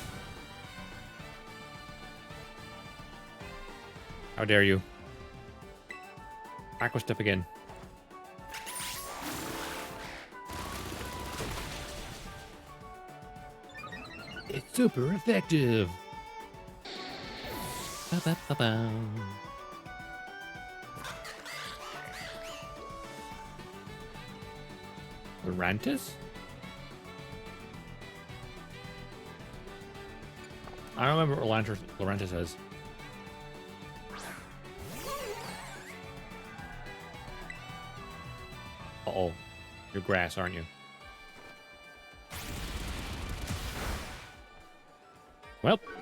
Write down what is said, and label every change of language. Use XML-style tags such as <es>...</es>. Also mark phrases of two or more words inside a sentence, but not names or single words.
<en>How dare you? Aqua Step again. It's super effective. Ba-ba-ba-ba. Lurantis? I don't remember what Lurantis says. Uh-oh. You're grass, aren't you? Well.</en>